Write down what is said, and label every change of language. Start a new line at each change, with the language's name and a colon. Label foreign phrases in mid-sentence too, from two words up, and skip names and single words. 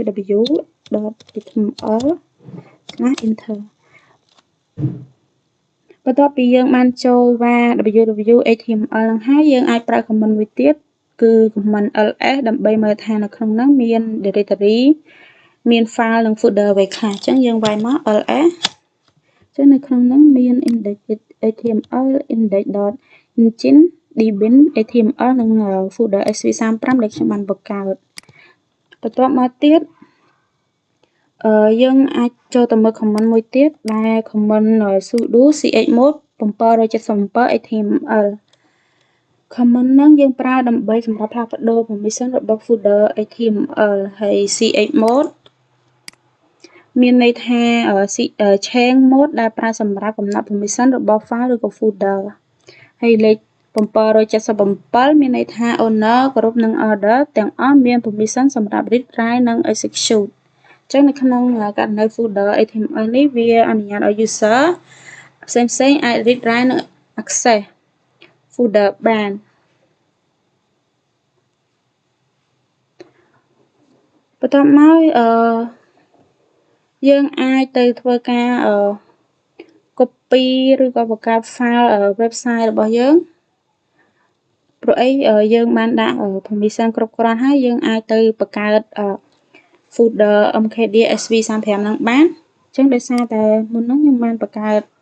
Khmer: //www.html/enter បន្ទាប់ពីយើងបានចូលvào www.html នឹងហើយយើងអាចប្រើ command មួយទៀតគឺ
English: command ls
Khmer: ដើម្បីមើលថានៅក្នុងហ្នឹងមាន directory មាន file និង folder អ្វីខ្លះអញ្ចឹងយើងវាយមក ls ចឹងនៅក្នុងហ្នឹងមាន index.html index.engine dbin html និង folder sv35 ដែលខ្ញុំបានបង្កើតបន្ទាប់មកទៀត យើងអាចចូលទៅមើល command មួយទៀតដែល
English: command sudo chmod 777 html command
Khmer: ហ្នឹងយើងប្រើដើម្បីសម្រាប់ផ្លាស់ប្ដូរ permission របស់ folder html ហើយ chmod មានន័យថា
English: change mode
Khmer: ដែលប្រើសម្រាប់កំណត់ permission របស់ file ឬក៏ folder ហើយលេខ777មានន័យថា owner គ្រប់នឹង order ទាំងអស់មាន permission សម្រាប់
English: read write
Khmer: និង execute ចឹងនៅក្នុងករណី folder html នេះវាអនុញ្ញាតឲ្យ user ផ្សេងៗអាច
English: read write
Khmer: និង
English: access folder
Khmer: បាន បន្ទាប់មកយើងអាចទៅធ្វើការcopy ឬក៏បង្កើត file website របស់យើងព្រោះអីយើងបានដាក់ permission គ្រប់គ្រាន់ហើយយើងអាចទៅបង្កើត folder mkd sv35 ហ្នឹងបានអញ្ចឹងដោយសារតែមុនហ្នឹងខ្ញុំបានបង្កើត